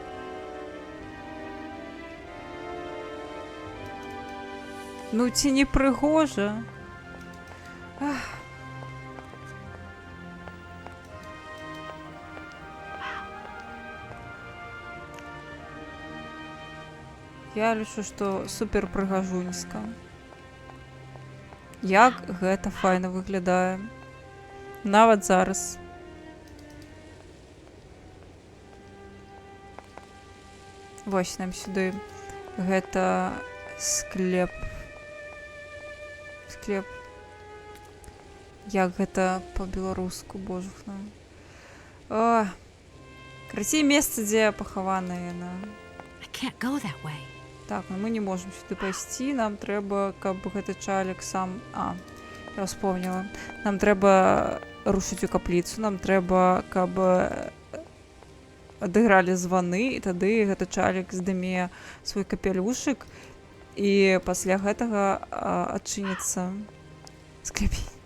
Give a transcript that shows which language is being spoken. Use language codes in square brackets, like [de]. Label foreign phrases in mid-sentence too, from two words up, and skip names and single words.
[be] Ну, ці не пригоже. Ах. Я лічу, што супер прыгажуньска. Як гэта файна выглядае. Нават зараз. Вось нам сюды. Гэта склеп. Склеп. Як гэта па-беларуску, божухна. О, красей месца, дзе пахаваная яна. [en] I can't go that way. [be] Так, ну мы не можем сюды пайсці. Нам трэба, каб гэты чалік сам... А, я вспомніла. Нам трэба рушыць у капліцу. Нам трэба, каб адыгралі званы, і тады гэты чалік здыме свой капелюшык, і пасля гэтага адчыніцца склепень.